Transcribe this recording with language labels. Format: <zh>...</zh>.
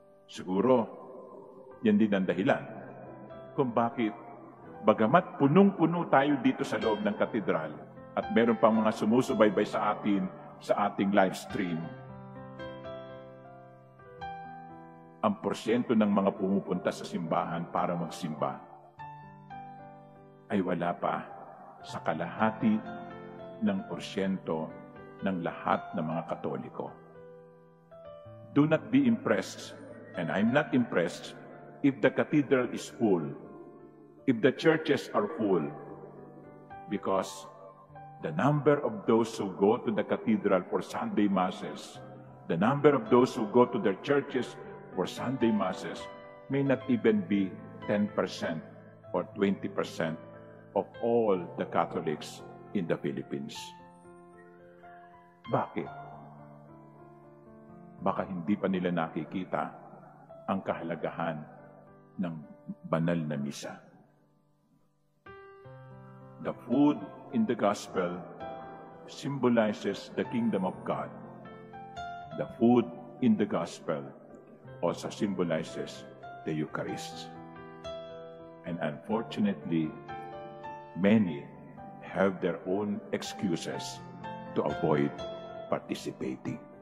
<tl>Siguro, yan din ang dahilan kung bakit, bagamat punong-puno tayo dito sa loob ng katedral at meron pang mga sumusubaybay sa atin sa ating live stream, ang porsyento ng mga pumupunta sa simbahan para magsimba ay wala pa sa kalahati ng porsyento ng lahat ng mga Katoliko.</tl> <en>Do not be impressed, and I'm not impressed, if the cathedral is full, if the churches are full, because the number of those who go to the cathedral for Sunday Masses, the number of those who go to their churches for Sunday Masses may not even be 10% or 20% of all the Catholics in the Philippines.</en> <tl>Bakit? Baka hindi pa nila nakikita ang kahalagahan ng banal na misa.</tl> <en>The food in the gospel symbolizes the kingdom of God. The food in the gospel also symbolizes the Eucharist. And unfortunately, many have their own excuses to avoid participating.</en>